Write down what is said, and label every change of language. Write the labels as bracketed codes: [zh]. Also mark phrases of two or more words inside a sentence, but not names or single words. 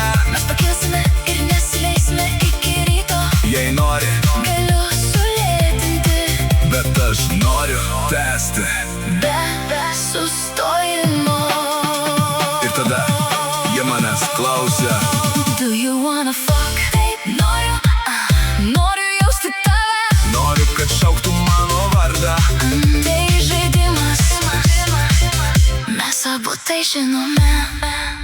[lt] Mes pakilsime ir nesileisime iki ryto. Jei nori, Galiu sulėtinti bet aš noriu tęsti. be sustojimo. Ir tada jie manęs klausia. [en] Do you wanna fuck? [lt] Taip, noriu jausti tave. Noriu, kad šauktų mano vardą. Tai žaidimas, mes abu tai žinome.